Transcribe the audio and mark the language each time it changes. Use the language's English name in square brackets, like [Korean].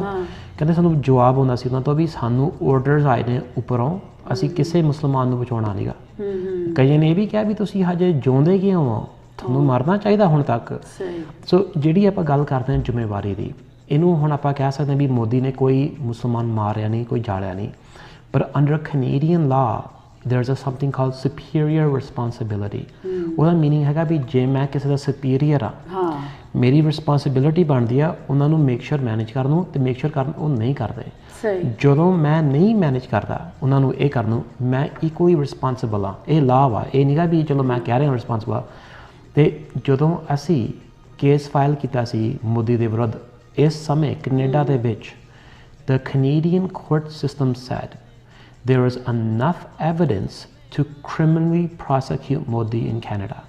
[Punjabi] ਕਹਿੰਦੇ ਸਾਨੂੰ ਜਵਾਬ ਆਉਂਦਾ ਸੀ ਉਹਨਾਂ ਤੋਂ ਵੀ ਸਾਨੂੰ ਆਰਡਰਸ ਆਏ ਨੇ ਉੱਪਰੋਂ, ਅਸੀਂ ਕਿਸੇ ਮੁਸਲਮਾਨ ਨੂੰ ਬਚਾਉਣਾ ਨਹੀਂਗਾ। ਕਈਆਂ ਨੇ ਇਹ ਵੀ ਕਿਹਾ ਵੀ ਤੁਸੀਂ ਹਜੇ ਜਿਉਂਦੇ ਕਿਉਂ ਹੋ, ਤੁਹਾਨੂੰ ਮਰਨਾ ਚਾਹੀਦਾ ਹੁਣ ਤੱਕ। ਸੋ ਜਿਹੜੀ ਆਪਾਂ ਗੱਲ ਕਰਦੇ ਹਾਂ ਜ਼ਿੰਮੇਵਾਰੀ ਦੀ, ਇਹਨੂੰ ਹੁਣ ਆਪਾਂ ਕਹਿ ਸਕਦੇ ਹਾਂ ਵੀ ਮੋਦੀ ਨੇ ਕੋਈ ਮੁਸਲਮਾਨ ਮਾਰਿਆ ਨਹੀਂ, ਕੋਈ ਜਾਲਿਆ ਨਹੀਂ, ਪਰ ਅੰਡਰ ਕੈਨੇਡੀਅਨ ਲਾ [English] there's a something called superior responsibility. [Punjabi] ਉਹਦਾ ਮੀਨਿੰਗ ਹੈਗਾ ਵੀ ਜੇ ਮੈਂ ਕਿਸੇ ਦਾ ਸੁਪੀਰੀਅਰ ਆ ਮੇਰੀ ਰਿਸਪੌਂਸਿਬਿਲਿਟੀ ਬਣਦੀ ਆ ਉਹਨਾਂ ਨੂੰ ਮੇਕ ਸ਼ੋਰ ਮੈਨੇਜ ਕਰਨ ਨੂੰ ਤੇ ਮੇਕ ਸ਼ੋਰ ਕਰਨ ਉਹ ਨਹੀਂ ਕਰਦੇ ਜਦੋਂ ਮੈਂ ਨਹੀਂ ਮੈਨੇਜ ਕਰਦਾ ਉਹਨਾਂ ਨੂੰ ਇਹ ਕਰਨ ਨੂੰ ਮੈਂ ਇਕੁਅਲੀ ਰਿਸਪੌਂਸਿਬਲ ਆ ਇਹ ਲਾਭ ਆ ਇਹ ਨਹੀਂਗਾ ਵੀ ਚਲੋ ਮੈਂ ਕਹਿ ਰਿਹਾ ਰਿਸਪੌਂਸਿਬਲ ਆ ਤੇ ਜਦੋਂ ਅਸੀਂ ਕੇਸ ਫਾਈਲ ਕੀਤਾ ਸੀ ਮੋਦੀ ਦੇ ਵਿਰੁੱਧ ਇਸ ਸਮੇਂ ਕੈਨੇਡਾ ਦੇ ਵਿੱਚ [English] the Canadian court system said there is enough evidence to criminally prosecute Modi in Canada.